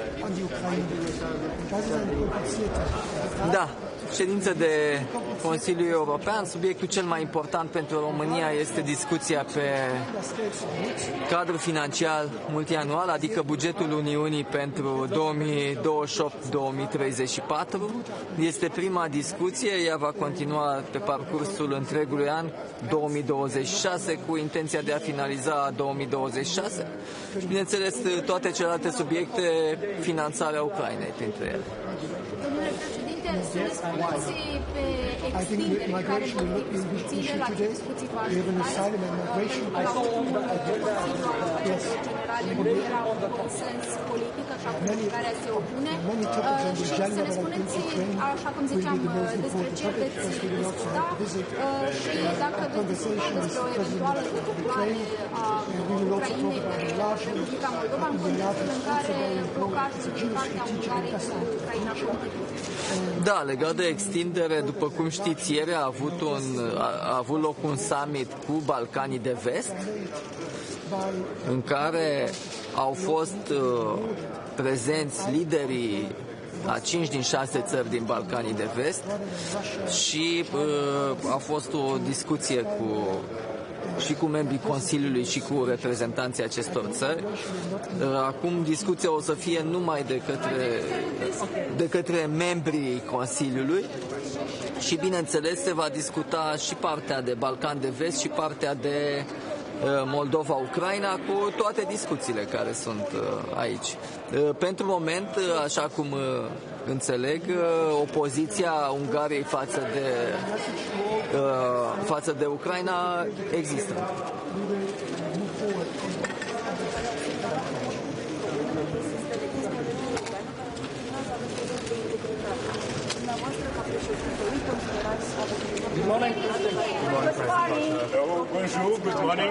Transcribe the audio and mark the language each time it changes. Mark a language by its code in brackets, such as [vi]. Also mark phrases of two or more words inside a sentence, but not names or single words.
[ro] Da, ședință de Consiliul European. Subiectul cel mai important pentru România este discuția pe cadrul financiar multianual, adică bugetul Uniunii pentru 2028-2034. Este prima discuție, ea va continua pe parcursul întregului an 2026 cu intenția de a finaliza 2026. Și bineînțeles toate celelalte subiecte, finanțarea Ucrainei printre ele. Sunteți pe extindere care vor fi discuțiile la discuții cu alți liberale nu era un consens politic, așa cum care se opune. Și să ne spuneți, așa cum ziceam, despre ce veți discuta și dacă veți discuta despre o eventuală decuplare a Ucrainei de Republica Moldova în contextul în care blocajul din partea Ungariei cu Ucraina continuă. Da, legat de extindere, după cum știți, ieri a avut loc un summit cu Balcanii de Vest, în care au fost prezenți liderii a 5 din 6 țări din Balcanii de Vest și a fost o discuție și cu membrii Consiliului și cu reprezentanții acestor țări. Acum discuția o să fie numai de către membrii Consiliului și, bineînțeles, se va discuta și partea de Balcan de Vest și partea de Moldova-Ucraina, cu toate discuțiile care sunt aici. Pentru moment, așa cum înțeleg, opoziția Ungariei față de Ucraina există. [en] Good morning. Hello, bonjour, good morning.